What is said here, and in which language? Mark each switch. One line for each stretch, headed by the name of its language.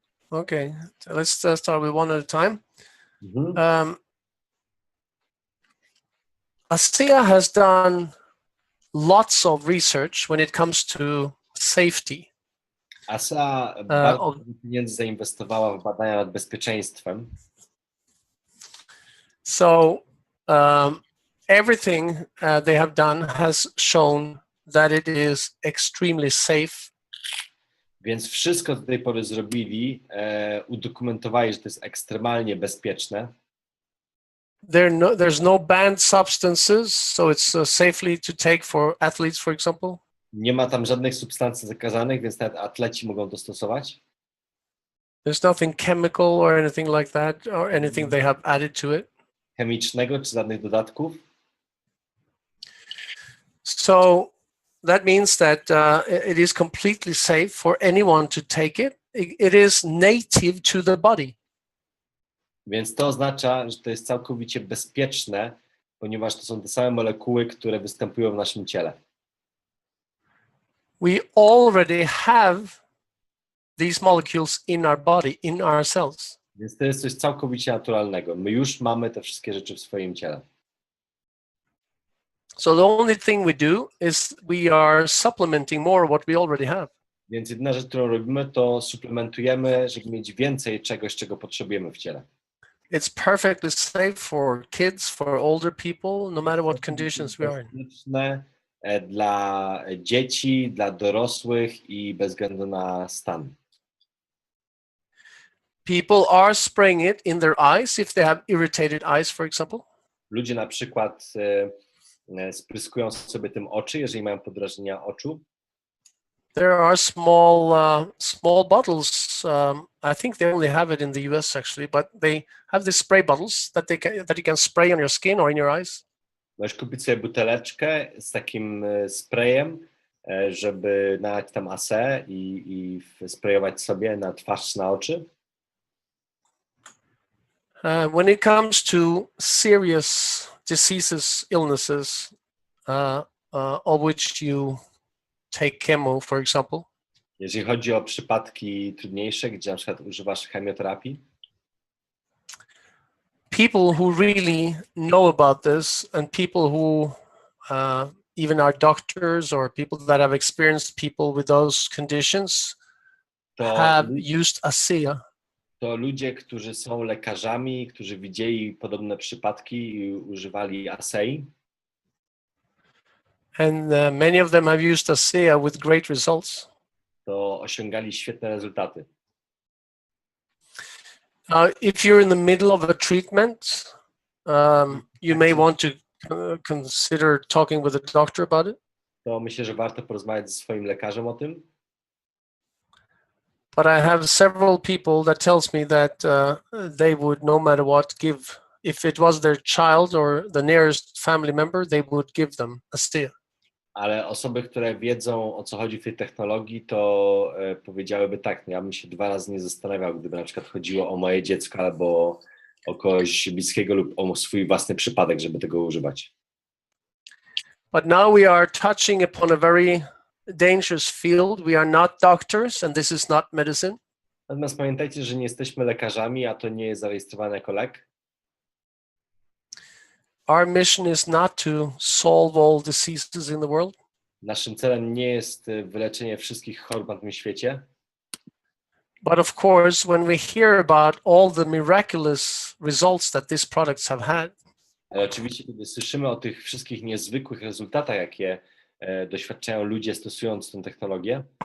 English: Okay, so let's start with one at a time. Mm-hmm. ASEA has done lots of research when it comes to safety.
Polish: ASEA bardzo dużo pieniędzy zainwestowała w badania nad bezpieczeństwem.
English: So everything they have done has shown that it is extremely safe.
Polish: Więc wszystko do tej pory zrobili, udokumentowali, że to jest ekstremalnie bezpieczne.
English: There's no banned substances, so it's safely to take for athletes, for example.
Polish: Nie ma tam żadnych substancji zakazanych, więc nawet atleci mogą to stosować.
English: There's nothing chemical or anything like that, or anything they have added to it.
Polish: Chemicznego czy żadnych dodatków.
English: So that means that it is completely safe for anyone to take it. It is native to the body.
Polish: Więc to oznacza, że to jest całkowicie bezpieczne, ponieważ to są te same molekuły, które występują w naszym ciele.
English: We already have these molecules in our body, in our cells.
Polish: Więc to jest coś całkowicie naturalnego. My już mamy te wszystkie rzeczy w swoim ciele.
English: So the only thing we do is we are supplementing more what we already have.
Polish: Więc jedna rzecz, którą robimy, to suplementujemy, żeby mieć więcej czegoś, czego potrzebujemy w ciele.
English: It's perfectly safe for kids, for older people, no matter what conditions we are in.
Polish: Bezpieczne dla dzieci, dla dorosłych i bez względu na stan.
English: People are spraying it in their eyes if they have irritated eyes, for example.
Polish: Ludzie na przykład spryskują sobie tym oczy, jeżeli mają podrażnienia oczu.
English: There are small bottles. I think they only have it in the US actually, but they have these spray bottles that you can spray on your skin or in your eyes.
Polish: Możesz kupić sobie buteleczkę z takim sprayem, żeby nalać tam ASE i sprayować sobie na twarz, na oczy.
English: When it comes to serious diseases, illnesses, of which you take chemo, for example.
Polish: Jeżeli chodzi o przypadki trudniejsze, gdzie na przykład używasz chemioterapii,
English: people who really know about this and people who even are doctors or people that have experienced people with those conditions have used ASEA.
Polish: To ludzie, którzy są lekarzami, którzy widzieli podobne przypadki i używali ASEI.
English: And many of them have used ASEA with great results.
Polish: To osiągali świetne rezultaty.
English: If you're in the middle of a treatment, you may want to consider talking with a doctor about it.
Polish: to myślę, że warto porozmawiać ze swoim lekarzem o tym.
English: But I have several people that tells me that they would, no matter what, give, if it was their child or the nearest family member, they would give them a steer.
Polish: Ale osoby, które wiedzą, o co chodzi w tej technologii, to powiedziałyby tak, no ja bym się 2 razy nie zastanawiał, gdyby na przykład chodziło o moje dziecko albo o kogoś bliskiego lub o swój własny przypadek, żeby tego używać.
English: But now we are touching upon a very dangerous field. We are not doctors, and this is not medicine.
Polish: Natomiast pamiętajcie, że nie jesteśmy lekarzami, a to nie jest zarejestrowane jako lek.
English: Our mission is not to solve all diseases in the world.
Polish: Naszym celem nie jest wyleczenie wszystkich chorób na tym świecie.
English: But of course, when we hear about all the miraculous results that these products have had,
Polish: Ale oczywiście, kiedy słyszymy o tych wszystkich niezwykłych rezultatach, jakie doświadczają ludzie stosując tę technologię,